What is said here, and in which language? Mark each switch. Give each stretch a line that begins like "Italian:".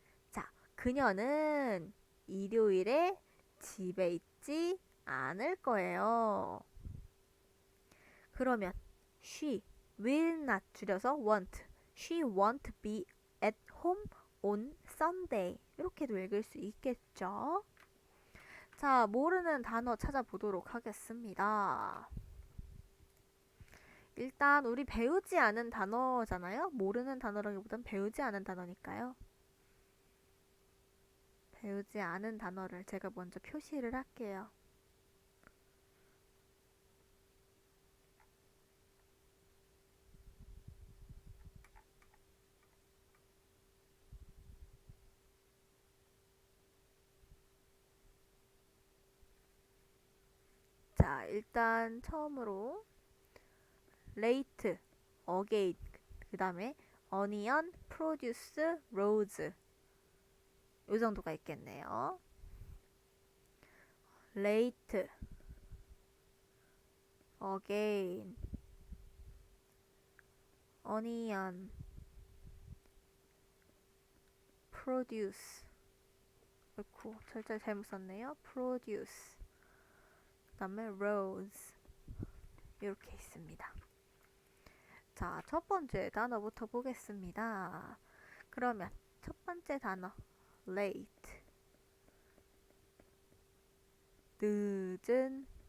Korean: 자, 그녀는 일요일에 집에 있지 않을 거예요. 그러면
English: she will not
Korean: 줄여서
English: won't, she won't be at home on Sunday.
Korean: 이렇게도 읽을 수 있겠죠. 자, 모르는 단어 찾아보도록 하겠습니다. 일단 우리 배우지 않은 단어잖아요. 모르는 단어라기보단 배우지 않은 단어니까요. 배우지 않은 단어를 제가 먼저 표시를 할게요. 자, 일단 처음으로
English: late, again,
Korean: 그 다음에
English: onion, produce, rose.
Korean: 이 정도가 있겠네요.
English: late, again, onion, produce.
Korean: 아이쿠, 절대 잘못 썼네요. produce. 그 다음에 rose. 이렇게 있습니다. 자, 첫 번째 단어부터 보겠습니다. 그러면 첫 번째 단어 late, 늦은.